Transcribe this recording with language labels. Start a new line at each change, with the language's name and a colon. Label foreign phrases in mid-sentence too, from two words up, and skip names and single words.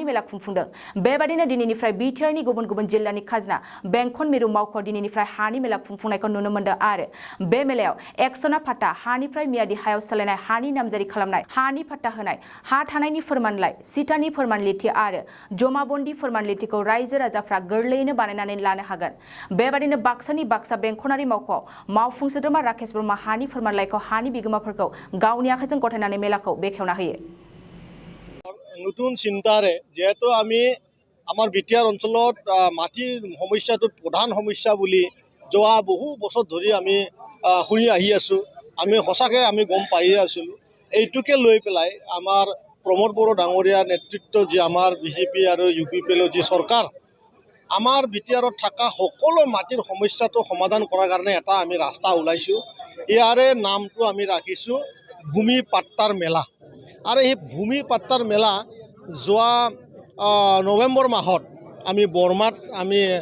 Bodo: मेला खुंफुंदों बेबादिनो दिनैनिफ्राय बिटिआरनि गुबुन गुबुन जिल्लानि खाजोना बेंखन मिरु मावख'आव दिनैनिफ्राय हानि मेला खुंफुंनायखौ नुनो मोन्दों आरो बे मेलायाव एकसना फाट्टा हानिफ्राय मियादि हायाव सोलायनाय हानि नामजारि खालामनाय हानि फाट्टा होनाय हा थानायनि फोरमानलाइ सिटानि फोरमानलिथि आरो जमाबन्दी फोरमानलिथिखौ रायजो राजाफ्रा गोरलैयैनो बानायनानै लानो हागोन बेबादिनो बाक्सानि बाक्सा बेंखनारि मावख'आव मावफुं सोद्रोमा राकेश ब्रह्मा हानि फोरमानलाइखौ हानि बिगोमाफोरखौ गावनि आखाइजों गथायनानै मेलाखौ बेखेवना होयो
Assamese: নতুন চিন্তাৰে যেহেতু আমি আমাৰ বিটিআৰ অঞ্চলত মাটিৰ সমস্যাটো প্ৰধান সমস্যা বুলি যোৱা বহু বছৰ ধৰি আমি শুনি আহি আছোঁ আমি সঁচাকৈ আমি গম পাই আছিলোঁ এইটোকে লৈ পেলাই আমাৰ প্ৰমোদ বড়ো ডাঙৰীয়াৰ নেতৃত্বত যি আমাৰ বিজেপি আৰু UPPৰ যি চৰকাৰ আমাৰ বিটিআৰত থকা সকলো মাটিৰ সমস্যাটো সমাধান কৰাৰ কাৰণে এটা আমি ৰাস্তা ওলাইছোঁ ইয়াৰে নামটো আমি ৰাখিছোঁ ভূমি পাট্টাৰ মেলা আৰু এই ভূমি পাট্টাৰ মেলা যোৱা নৱেম্বৰ মাহত আমি বৰমাত আমি